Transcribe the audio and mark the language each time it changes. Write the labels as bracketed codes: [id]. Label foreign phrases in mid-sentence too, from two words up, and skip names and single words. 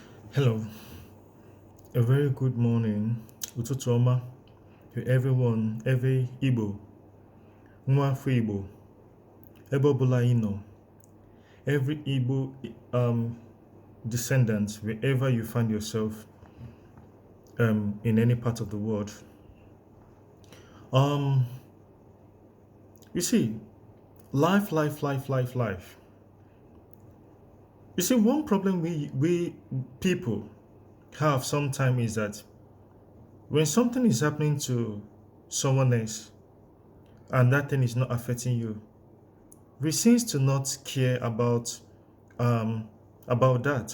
[en] Hello, a very good morning, [ig] ụtụtụ ọma [en] to everyone, every Igbo, [ig] nwa afọ Igbo, ebe ọbụla ị nọ, [en] every Igbo descendant, wherever you find yourself in any part of the world. Um, you see, life. You see, one problem we people have sometimes is that when something is happening to someone else and that thing is not affecting you, we seems to not care um about that.